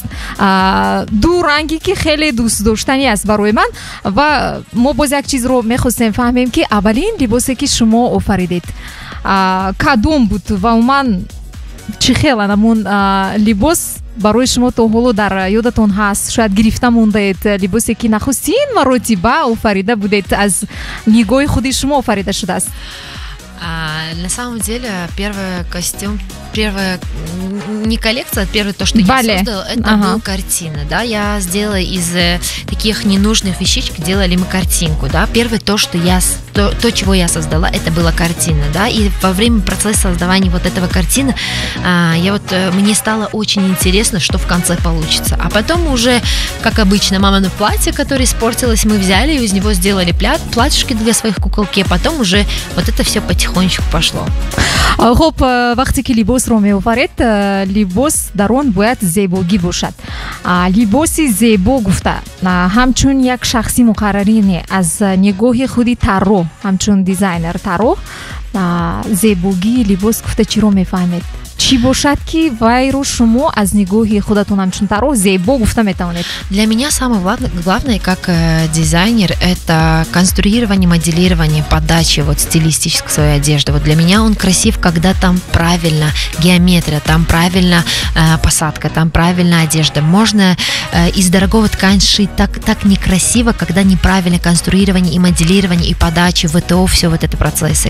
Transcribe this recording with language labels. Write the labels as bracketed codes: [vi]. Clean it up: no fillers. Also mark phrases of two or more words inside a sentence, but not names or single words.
[tg] Ду ранге ки хеле дӯстдоштанӣ аст барои ман ва мо боз як чизро мехостем фаҳмем ки аввалин либосе ки шумо офаридед кадом буд ва уман чӣ хел анамун либос барои шумо то ҳоло дар ёдатон ҳаст, шояд гирифта мондаед, либосе ки нахустин маротиба офарида будед, аз нигоҳи худи шумо офарида шудааст? [ru] На самом деле, первый костюм, первая не коллекция, первое то, что я создала, это была картина, да, я сделала из таких ненужных вещичек, делали мы картинку, да, первое то, что то, чего я создала, это была картина, да, и во время процесса создавания вот этого картины, мне стало очень интересно, что в конце получится, а потом уже, как обычно, мамино платье, которое испортилось, мы взяли и из него сделали платьишки для своих куколки, а потом уже вот это все потихонечку пошло. [tg] хоб вақте ки либосро меофаред, либос дар он бояд зебогӣ бошад. Либоси зебо гуфта ҳамчун як шахси муқаррарӣ не, аз нигоҳи худи тарроҳ, ҳамчун дизайнер тарроҳ, зебогии либос гуфта чиро мефаҳмед? Чӣ бошад ки вайро шумо аз нигоҳи худатон ҳамчун тарроҳ зебо гуфта метавонед? [ru] Для меня самое главное как дизайнер – это конструирование, моделирование, подача вот стилистической своей одежды. Вот для меня он красив, когда там правильно геометрия, там правильно посадка, там правильно одежда. Можно из дорогого ткань шить так некрасиво, когда неправильно конструирование и моделирование, и подача, ВТО, все вот это процессы.